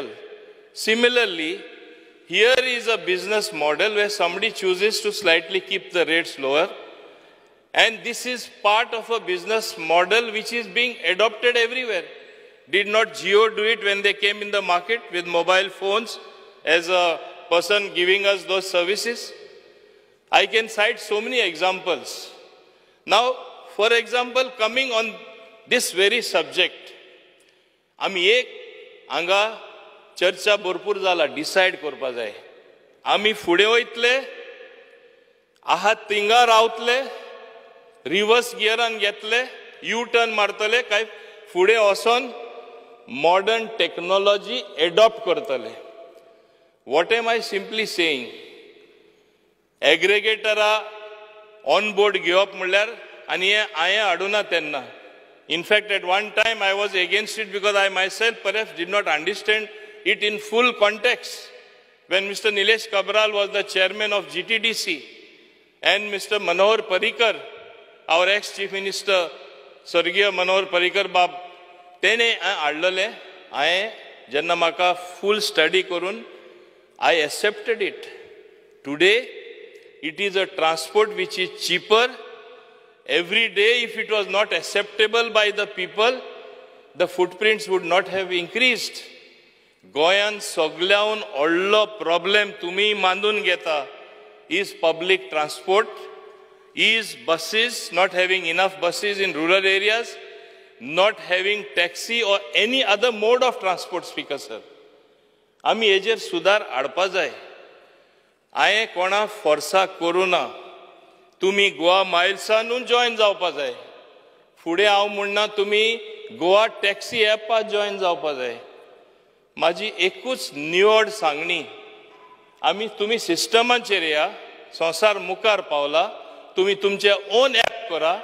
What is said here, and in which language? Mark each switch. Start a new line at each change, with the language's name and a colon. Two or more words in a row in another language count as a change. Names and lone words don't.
English: Similarly, here is a business model where somebody chooses to slightly keep the rates lower, and this is part of a business model which is being adopted everywhere. Did not Jio do it when they came in the market with mobile phones as a person giving us those services? I can cite so many examples. Now, for example, coming on this very subject,
Konkani: आमी एक हांगा चर्चा भरपूर जाला डिसायड करपा जाय. आमी फुडें वयतले, आहात थिंगा रावतले,
English: reverse gearan
Konkani: घेतले,
English: U turn
Konkani: मारतले काय फुडें वचोन
English: modern technology adopt
Konkani: करतले.
English: What am I simply saying? Aggregatora on board
Konkani: घेवप म्हणल्यार आनी हांवें हाडूना तेन्ना.
English: In fact, at one time I was against it because I myself perhaps did not understand it in full context. When Mr. Nilesh Kabral was the chairman of GTDC and Mr. Manohar Parrikar, our ex-chief minister, Sargiya Manohar Parrikar Bab,
Konkani: तेणे हाडलेलें, हांवें जेन्ना म्हाका
English: full study
Konkani: करून
English: I accepted it. Today, it is a transport which is cheaper. Every day, if it was not acceptable by the people, the footprints would not have increased.
Konkani: Goyan sogल्याहून व्हडलो
English: problem
Konkani: तुम्ही मांडून घेता
English: is public transport, is buses, not having enough buses in rural areas, not having taxi or any other mode of transport, Speaker sir.
Konkani: आमी हेजेर सुदार हाडपा जाय. हांवें कोणा फोर्साक करूं ना. तुमी गोवा मायल्सानूच जॉयन जावपा जाय. फुडें हांव म्हणना तुमी गोवा टॅक्सी एपात जॉयन जावपा जाय. म्हाजी एकूच निवड सांगणी, तुमी सिस्टमाचेर या, संवसार मुखार पावला, तुमी तुमचे
English: own app
Konkani: करा.